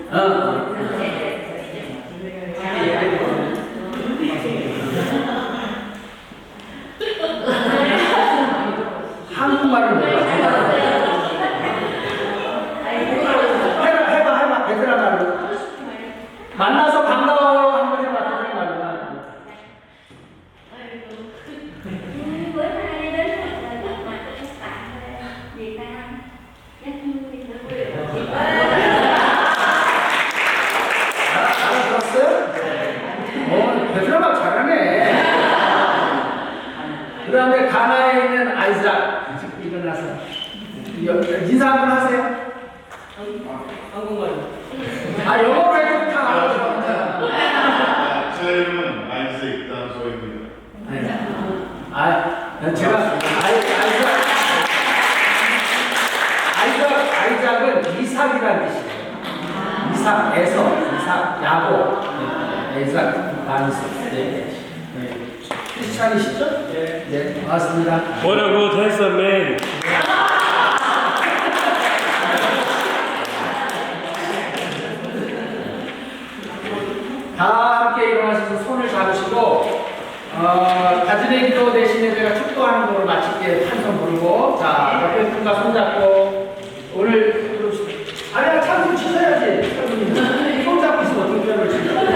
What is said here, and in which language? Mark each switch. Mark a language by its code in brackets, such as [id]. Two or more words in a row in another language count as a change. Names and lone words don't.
[ko] 한국말을 몰라. 해봐. 베트남 말로. 만나서 반가워요. 한번 해봐. 베트남 말로. [vi] Bữa nay đến là gặp mặt của các bạn Việt Nam rất vui được [ko] 알아들었어요? 베트남말 잘하네. 그 다음에 가나에 있는 아이작 일어나서 인사 한번 하세요. 한국말로. 영어로 해도 다 알아들어. 제 이름은 아이색 단소입니다. 제가 아이작은 이삭이라는 뜻이에요. 이삭, 야곱, 이삭, 단수. 크리스찬이시죠? 네, 반갑습니다. [en] What a good handsome man. [ko] 다 함께 일어나셔서 손을 잡으시고 가진의 기도 대신에 제가 축도하는 걸로 마칠게 한 손 부르고 자 옆에 분과 손 잡고 오늘 아니야 찬송 치셔야지 손 잡고 있으면 어떻게 표현을 치죠?